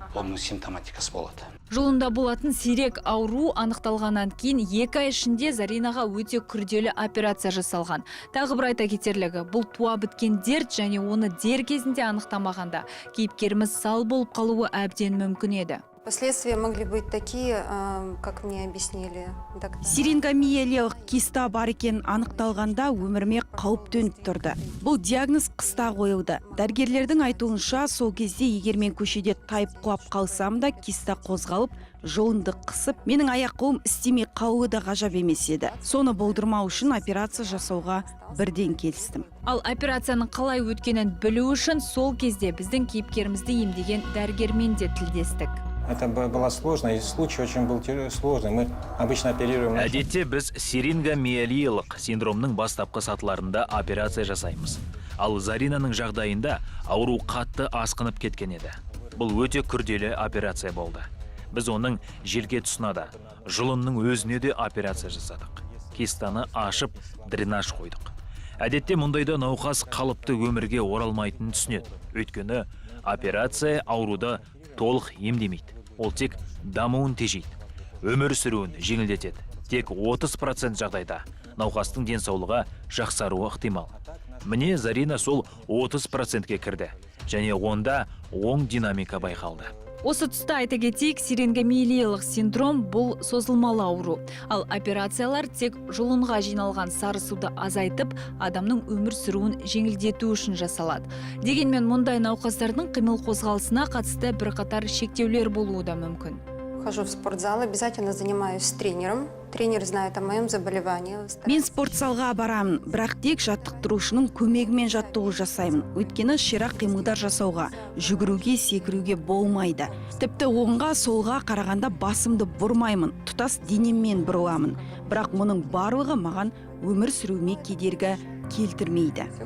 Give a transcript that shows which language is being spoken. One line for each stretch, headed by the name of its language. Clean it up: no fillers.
Kazakh: оның симптоматикасы болады. Жолында болатын сирек ауру анықталғаннан кейін 2 ай ішінде Заринаға өте күрделі операция жасалған. Тағы бір айта кетерлігі, бұл туа біткен дерт және оны дер кезінде анықтамағанда кейіпкеріміз сал болып қалуы әбден мүмкін еді.
Russian: Последствия могли быть такие, как мне объяснили доктора.
Kazakh: Сирингомиелиялық киста бар екенін анықталғанда өміріме қауіп төніп тұрды. Бұл диагноз қыста қойылды. Дәрігерлердің айтуынша, сол кезде егер мен көшеде тайып құлап қалсам да киста қозғалып, жолымды қысып, менің аяқ-қолым істемей қалуы да ғажап емес еді. Соны болдырмау үшін операция жасауға бірден келістім. Ал операцияның қалай өткенін білу үшін сол кезде біздің кейіпкерімізді емдеген дәрігермен де тілдестік.
Russian: Это было сложно, и случай очень был сложный. Мы обычно оперируем...
Kazakh: Әдетте біз сирингомиелиялық синдромның бастапқы сатыларында операция жасаймыз. Ал Заринаның жағдайында ауру қатты асқынып кеткен еді. Бұл өте күрделі операция болды. Біз оның желке тұсына да, жұлынның өзіне де операция жасадық. Кистаны ашып, дренаж қойдық. Әдетте мұндайда науқас қалыпты өмірге оралмайтынын түсінеді. Өйткені операция ауруды толық емдемейді. Ол тек дамуын тежейді. Өмір сүруін жеңілдетеді. Тек 30% жағдайда науқастың денсаулығы жақсаруы ықтимал. Міне Зарина сол 30%-ке кірді. Және онда оң динамика байқалды. Осы тұста айта кетейік, сирингомиелиялық синдром бұл созылмалы ауру. Ал операциялар тек жұлынға жиналған сары суды азайтып, адамның өмір сүруін жеңілдету үшін жасалады. Дегенмен мұндай науқастардың қимыл қозғалысына қатысты бірқатар шектеулер болуы да мүмкін.
Russian: Хожу в спортзал, обязательно занимаюсь с тренером. Тренер знает о моем заболевании.
Kazakh: Мен спортзалға барамын, бірақ тек жаттықтырушының көмегімен жаттығу жасаймын. Өйткені ширақ қимылдар жасауға, жүгіруге, секіруге болмайды. Тіпті оңға, солға қарағанда басымды бұрмаймын, тұтас денеммен бұрыламын. Бірақ мұның барлығы маған өмір сүруіме кедергі келтірмейді.